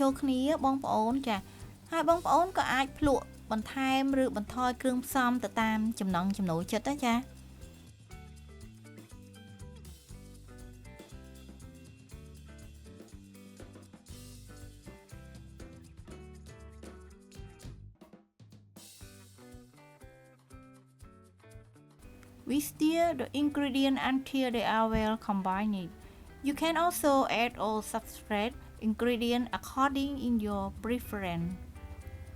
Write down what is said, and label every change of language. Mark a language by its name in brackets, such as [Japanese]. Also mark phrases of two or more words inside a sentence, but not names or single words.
[Khmer] ចូលគ្នាបងប្អូនចាហើយបងប្អូនក៏អាចភ្លក់បន្ថែមឬបន្ថយគ្រឿងផ្សំទៅតាមចំណង់ចំណូលចិត្តណាចា [English] We stir the ingredients until they are well combined. You can also add or subtract ingredients according in your preference.